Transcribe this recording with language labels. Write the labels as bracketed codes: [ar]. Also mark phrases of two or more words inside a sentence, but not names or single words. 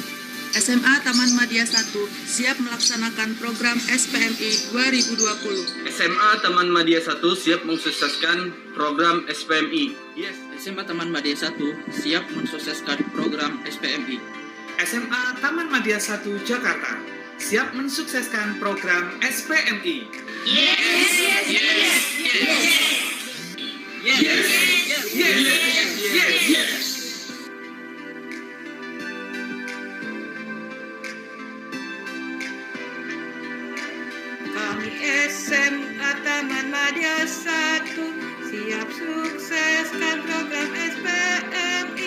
[id] SMA Taman Madya 1 siap melaksanakan program SPMI 2020. SMA Taman Madya 1 siap mensukseskan program SPMI. SMA Taman Madya 1 siap mensukseskan program SPMI. SMA Taman Madya 1 Jakarta siap mensukseskan program SPMI. [en] Yes, yes, yes, yes. Yes, yes, yes, yes, yes. [id] Kami SMA Taman Madya 1 siap sukseskan program SPMI.